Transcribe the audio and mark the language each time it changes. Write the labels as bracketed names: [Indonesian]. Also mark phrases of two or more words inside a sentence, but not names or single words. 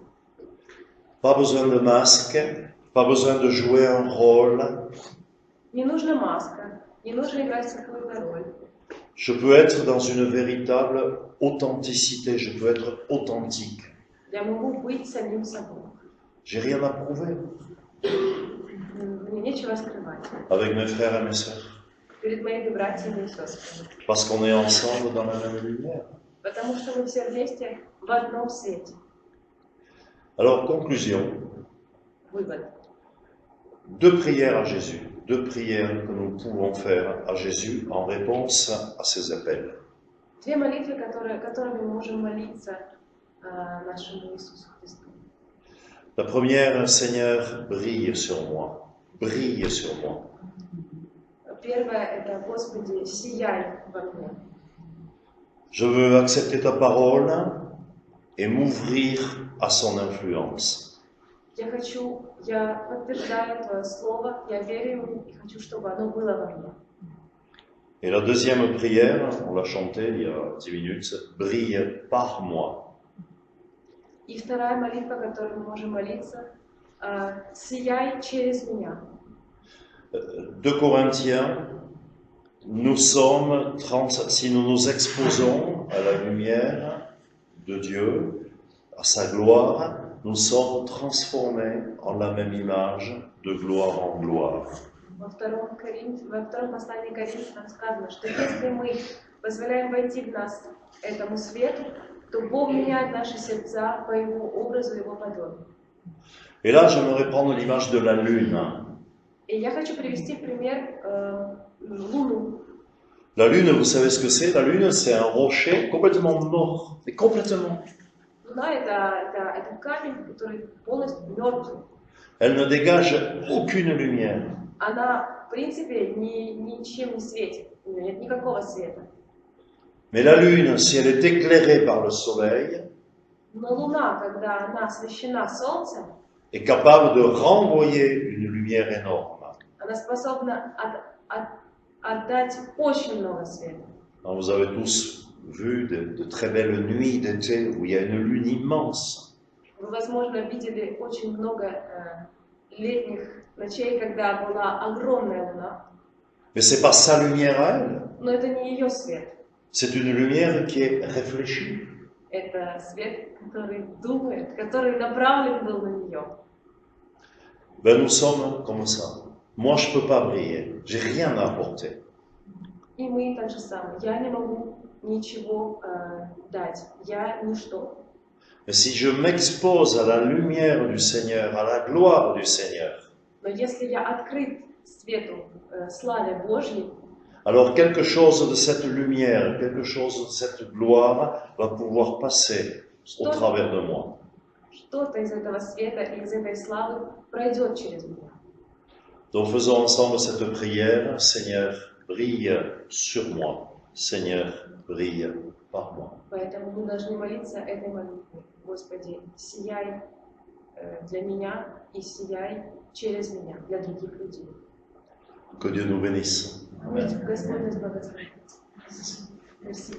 [French] Pas besoin de masque, pas besoin de jouer un rôle. [Russian] Не нужна маска, не нужно играть какую-то роль. [French] Je peux être dans une véritable authenticité, je peux être authentique. [Russian] Я могу быть самим собой. [French] J'ai rien à prouver [Russian] Мне нечего скрывать [French] avec mes frères et mes sœurs, [Russian] перед моими братьями и сестрами. [French] parce qu'on est ensemble dans la même lumière. [Russian] Потому что мы все вместе в одном свете. [French] Alors, conclusion, [Russian] Вывод. [French] deux prières à Jésus, deux prières que nous pouvons faire à Jésus en réponse à ses appels. [Russian] Две молитвы, которыми мы можем молиться нашему Иисусу Христу. [French] La première, Seigneur, brille sur moi, brille sur moi. [Russian] Первое – это «Господи, сияй во мне». [French] Je veux accepter ta parole et m'ouvrir à son influence. [Russian] Я подтверждаю Твое Слово, я верю ему и хочу, чтобы оно было во мне. [French] Et la deuxième prière, on l'a chantée il y a 10 minutes, brille par moi. [Russian] И вторая молитва, которую мы можем молиться, «Сияй через меня». [French] 2 Corinthiens, nous sommes, si nous nous exposons à la lumière de Dieu, à sa gloire, nous sommes transformés en la même image, de gloire en gloire. [Russian] Во втором послании Коринфянам сказано, что если мы позволяем войти в нас этому свету, то Бог меняет наши сердца по Его образу, Его подобию. [French] Et là, j'aimerais prendre l'image de la lune. [Russian] И я хочу привести пример Луну. [French] La lune, vous savez ce que c'est? La lune, c'est un rocher complètement mort, mais complètement. [Russian] Луна это камень, который полностью мертвый. [French] Elle ne dégage aucune lumière. [Russian] Она, в принципе, ничем не светит, у нее нет никакого света. [French] Mais la lune, si elle est éclairée par le soleil, [Russian] Но Луна, когда она освещена Солнцем, [French] est capable de renvoyer une lumière énorme. [Russian] она способна отдать очень много света. [French] Alors, vous avez tous vu de très belles nuits d'été où il y a une lune immense. [Russian] Вы, возможно, видели очень много летних ночей, когда была огромная луна. [French] Mais c'est pas sa lumière à elle. [Russian] Но это не ее свет. [French] C'est une lumière qui est réfléchie. [Russian] Это свет, который думает, который направлен был на нее. [French] Ben, nous sommes comme ça. Moi, je peux pas briller. J'ai rien à apporter. [Russian] И мы так же самое. Я не могу ничего дать. Я ничто. [French] Mais si je m'expose à la lumière du Seigneur, à la gloire du Seigneur, [Russian] Но если я открыт свету, славе Божьей, [French] alors quelque chose de cette lumière, quelque chose de cette gloire va pouvoir passer au travers de moi. [Russian] что-то из этого света и из этой славы пройдет через меня. [French] Donc faisons ensemble cette prière. Seigneur, brille sur moi. Seigneur, brille par moi. [Russian] Поэтому мы должны молиться этой молитвой. Господи, сияй для меня и сияй через меня, для других людей. [French] Que Dieu nous bénisse. [Russian] Господь нас благословит. [French] Merci.